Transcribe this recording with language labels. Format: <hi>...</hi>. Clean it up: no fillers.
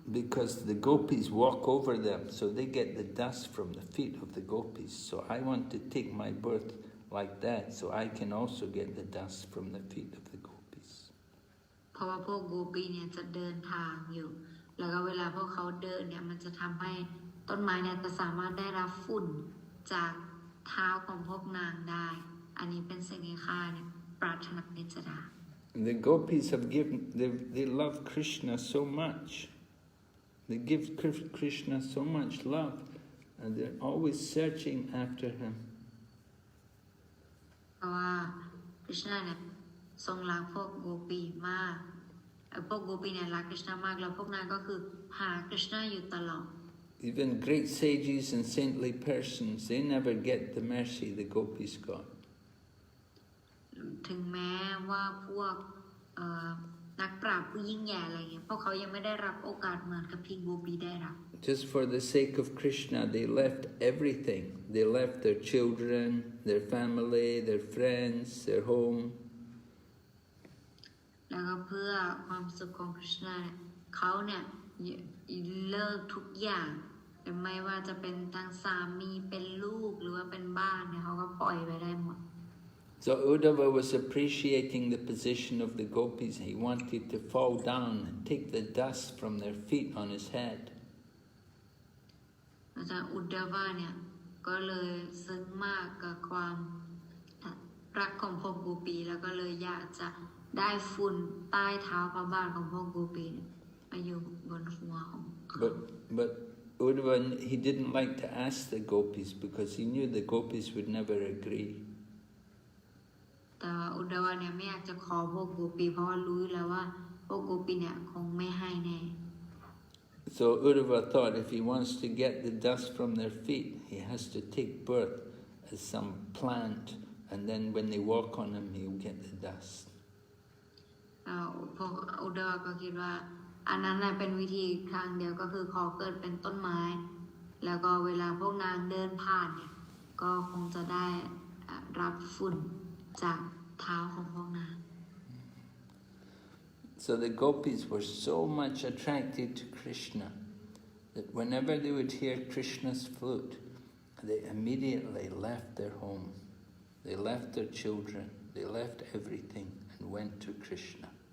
<en>Because the Gopīs walk over them, so they get the dust from the feet of the Gopīs. So I want to take my birth like that, so I can also get the dust from the feet of the Gopīs.</en> <th>เพราะว่าพวกโกปีเนี่ยจะเดินทางอยู่แล้วก็เวลาพวกเขาเดินเนี่ยมันจะทำให้ต้นไม้เนี่ยจะสามารถได้รับฝุ่นจากเท้าของพวกนางได้อันนี้เป็นสิ่งที่ข้าเนี่ยปรารถนาที่จะได้</th> <en>The Gopīs have given, they love Krishna so much. They give Krishna so much love, and they're always searching after him.</en> <th>เพราะว่าคริชนาเนี่ยทรงรักพวกโกปีมากพวกโกปีเนี่ยรักคริชนามากแล้วพวกนางก็คือหาคริชนาอยู่ตลอด</th> <en>Even great sages and saintly persons, they never get the mercy the Gopīs got.</en> <th>ถึงแม้ว่าพวกนักปราชญ์ผู้ยิ่งใหญ่อะไรเงี้ยพวกเขายังไม่ได้รับโอกาสเหมือนกับที่โกปีได้รับ</th> <en>Just for the sake of Krishna, they left everything. They left their children, their family, their friends, their home.</en> <th>แล้วก็เพื่อความสุขของคริชนาเนี่ยเขาเนี่ยเลิกทุกอย่างไม่ว่าจะเป็นทางสามีเป็นลูกหรือว่าเป็นบ้านเนี่ยเขาก็ปล่อยไปได้หมด</th> <en>So Uddhava was appreciating the position of the Gopīs. He wanted to fall down and take the dust from their feet on his head.</en> <th>อาจารย์อุดดาวาเนี่ยก็เลยซึ้งมากกับความรักของพวกโกปีแล้วก็เลยอยากจะ ได้ฝุ่นใต้เท้าพระบาทของพวกโกปีมาอยู่บนหัวของเขา</th> <en>But Uddhava, he didn't like to ask the Gopis because he knew the Gopis would never agree.</en> <th>แต่อุดดาวเนี่ยไม่อยากจะขอพวกโกปีเพราะว่ารู้แล้วว่าพวกโกปีเนี่ยคงไม่ให้แน่</th> <en>So Uddhava thought if he wants to get the dust from their feet, he has to take birth as some plant, and then when they walk on him, he'll get the dust.</en> <th>พวกอุดดาวก็คิดว่าอันนั้นเป็นวิธีทางเดียวก็คือขอเกิดเป็นต้นไม้แล้วก็เวลาพวกนางเดินผ่านเนี่ยก็คงจะได้รับฝุ่นจากเท้าของพวกนาง</th> <en>So the Gopis were so much attracted to Krishna that whenever they would hear Krishna's flute, they immediately left their home. They left their children, they left everything and went to Krishna.</en>